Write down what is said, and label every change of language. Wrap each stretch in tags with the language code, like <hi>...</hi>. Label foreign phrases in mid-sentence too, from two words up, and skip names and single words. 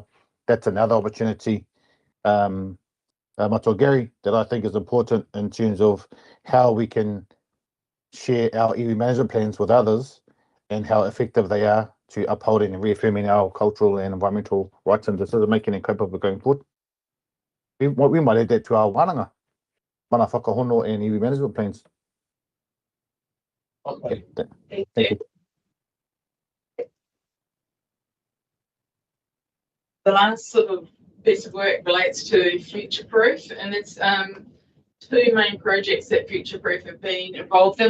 <en>That's another opportunity, Matua Gary, that I think is important in terms of how we can share our iwi management plans with others and how effective they are to upholding and reaffirming our cultural and environmental rights and decision-making and capable going forward. We might add that to our wānanga,</en> <mi>mana whakahono</mi> <en>and iwi management plans. Okay. Yeah, thank you. The last sort of piece of work relates to Future Proof, and it's 2 main projects that Future Proof have been involved in.</en>